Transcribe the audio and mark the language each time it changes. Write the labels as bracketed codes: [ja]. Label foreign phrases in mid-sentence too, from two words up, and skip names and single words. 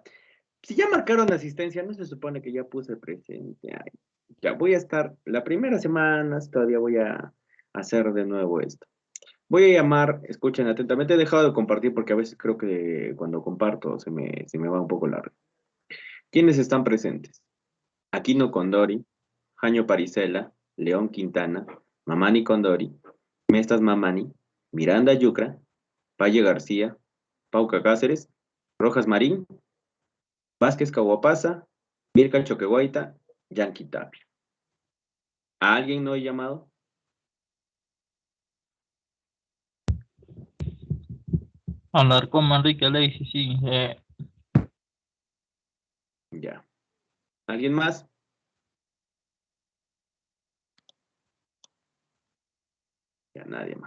[es] Si ya marcaron asistencia, no se supone que ya puse presente. Ay, ya voy a estar, la primera semana todavía voy a hacer de nuevo esto. Voy a llamar, escuchen atentamente, he dejado de compartir porque a veces creo que cuando comparto se me va un poco largo. ¿Quiénes están presentes? Aquino Condori, Jaño Parisela, León Quintana, Mamani Condori, Mestas Mamani, Miranda Yucra, Paye García, Pauca Cáceres, Rojas Marín, Vázquez Caguapasa, Mirka Choquehuayta, Yanqui Tapia. ¿A alguien no he llamado? Hablar con Manrique Alexis, sí. Ya. ¿Alguien más? Ya, nadie más.